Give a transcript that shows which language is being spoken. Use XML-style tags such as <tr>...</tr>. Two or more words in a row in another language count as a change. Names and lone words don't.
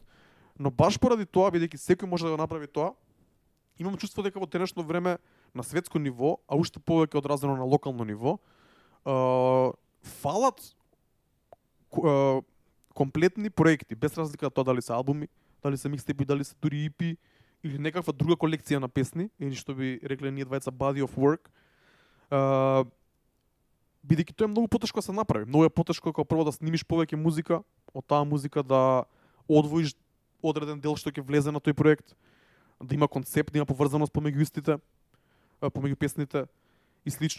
<mk>Но баш поради тоа, бидејќи секој може да го направи тоа, имам чувство дека во денешно време на светско ниво, а уште повеќе одразено на локално ниво, фалат комплетни проекти, без разлика тоа дали се албуми, дали се микстейпи, дали се дури EP или некаква друга колекција на песни, или што би рекле ние двајца</mk> <en>body of work.</en> <mk>Бидејќи тоа е многу потешко да се направи. Многу е потешко како прво да снимиш повеќе музика, од таа музика да одвоиш одреден дел што ќе влезе на тој проект, да има концепт, да има поврзаност помеѓу истите, помеѓу песните и слично.</mk>